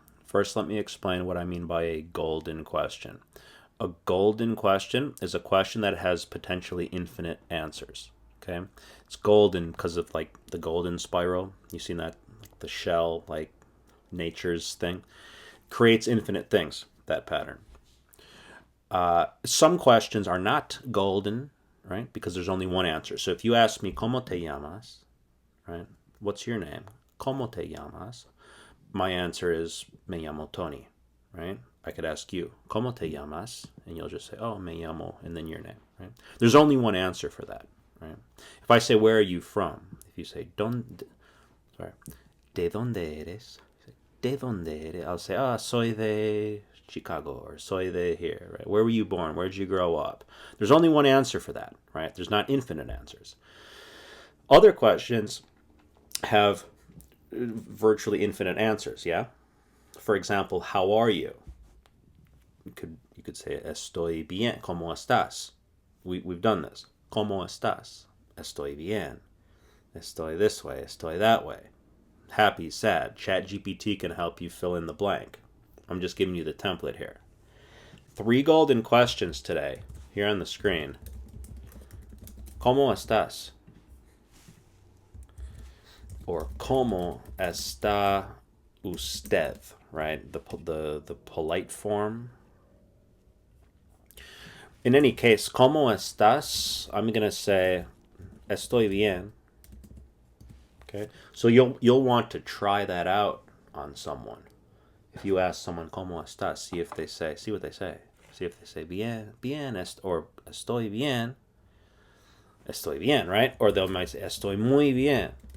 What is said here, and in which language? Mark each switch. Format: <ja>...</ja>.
<en>First, let me explain what I mean by a golden question. A golden question is a question that has potentially infinite answers, okay? It's golden because of like the golden spiral. You've seen that, like the shell, like nature's thing. Creates infinite things, that pattern. Some questions are not golden, right? Because there's only one answer. So if you ask me,</en> <es>¿Cómo te llamas?</es> <en>Right? What's your name?</en> <es>¿Cómo te llamas?</es> <en>My answer is,</en> <es>Me llamo Tony,</es> <en>right? I could ask you,</en> <es>¿Cómo te llamas?</es> <en>And you'll just say, oh,</en> <es>me llamo,</es> <en>and then your name, right? There's only one answer for that, right? If I say, where are you from? If you say, sorry,</en> <es>¿de dónde eres? ¿De dónde eres?</es> <en>I'll say,</en> <es>soy de Chicago,</es> <en>or</en> <es>soy de</es> <en>here, right? Where were you born? Where did you grow up? There's only one answer for that, right? There's not infinite answers. Other questions have virtually infinite answers, yeah? For example, how are you? You could say,</en> <es>estoy bien, ¿cómo estás?</es> <en>We've done this.</en> <es>¿Cómo estás? Estoy bien. Estoy</es> <en>this way,</en> <es>estoy</es> <en>that way. Happy, sad. ChatGPT can help you fill in the blank. I'm just giving you the template here. Three golden questions today, here on the screen.</en> <es>¿Cómo estás? Or ¿Cómo está usted?</es> <en>Right? The polite form. In any case,</en> <es>¿Cómo estás?</es> <en>I'm going to say</en> <es>estoy bien.</es> <en>Okay? So you'll want to try that out on someone. If you ask someone</en> <es>¿Cómo estás?</es> <en>See what they say. See if they say bien, or</en> <es>estoy bien,</es> <en>right? Or they might say</en> <es>estoy muy bien.</es>